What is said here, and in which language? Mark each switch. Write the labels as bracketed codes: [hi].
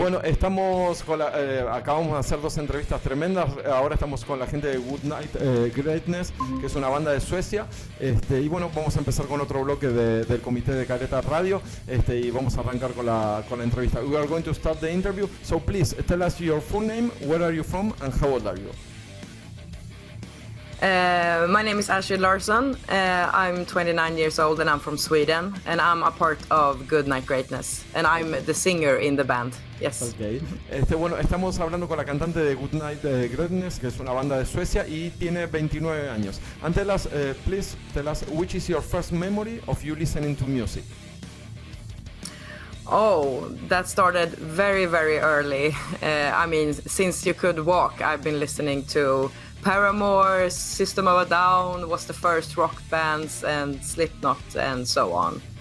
[es] Bueno, estamos con acabamos de hacer 2 entrevistas tremendas. Ahora estamos con la gente de Good Night Greatness, que es una banda de Suecia. Y bueno, vamos a empezar con otro bloque del comité de Careta Radio. Y vamos a arrancar con la entrevista. [en] We are going to start the interview. So please tell us your full name, where are you from, and how old are you? My name is Astrid Larsson. I'm 29 years old and I'm from Sweden, and I'm a part of Good Night Greatness, and I'm the singer in the band. Yes. Okay. [es] Bueno, estamos hablando con la cantante de Good Night Greatness, que es una banda de Suecia y tiene 29 años. [en] And please tell us, which is your first memory of you listening to music? Oh, that started very, very early. I mean, since you could walk, I've been listening to Paramore, System of a Down was the first rock bands, and Slipknot, and so on.